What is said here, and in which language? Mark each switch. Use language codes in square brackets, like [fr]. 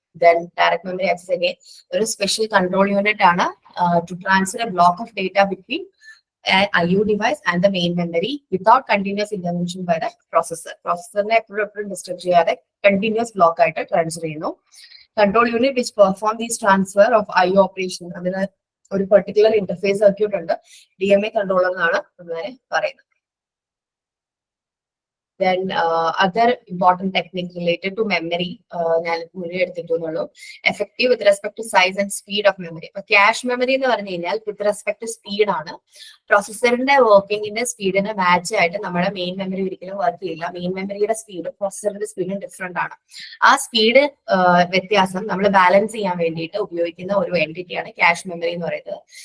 [en] Then direct memory access again ഒരു special control unit ആണ് to transfer a block of data between IO device and the main memory without continuous intervention by the processor. [ml] പ്രോസസറിനെ എപ്പോഴും disturb ചെയ്യാതെ continuous block ആയിട്ട് transfer ചെയ്യുന്നു. [en] control unit which perform these transfer of IO operation, അതിന് ഒരു particular interface circuit ഉണ്ട്, DMA controller [ml] എന്നാണ് അങ്ങനെ പറയുന്നത്. [en] Then other important technique related to memory, [ml] ഞാൻ മുന്നേ എടുത്തിട്ടുള്ളൂ. [en] Effective with respect to size and speed of memory. [ml] ഇപ്പൊ ക്യാഷ് മെമ്മറി എന്ന് പറഞ്ഞു കഴിഞ്ഞാൽ [en] with respect to speed [ml] ആണ്. പ്രോസസറിന്റെ വർക്കിങ്ങിന്റെ സ്പീഡിന് മാച്ച് ആയിട്ട് നമ്മുടെ മെയിൻ മെമ്മറി ഒരിക്കലും വർക്ക് ചെയ്യില്ല. മെയിൻ മെമ്മറിയുടെ സ്പീഡും പ്രോസസറിന്റെ സ്പീഡും ഡിഫറെന്റ് ആണ്. ആ സ്പീഡ് വ്യത്യാസം നമ്മൾ ബാലൻസ് ചെയ്യാൻ വേണ്ടിയിട്ട് ഉപയോഗിക്കുന്ന ഒരു എൻറ്റിറ്റിയാണ് ക്യാഷ് മെമ്മറി എന്ന് പറയുന്നത്.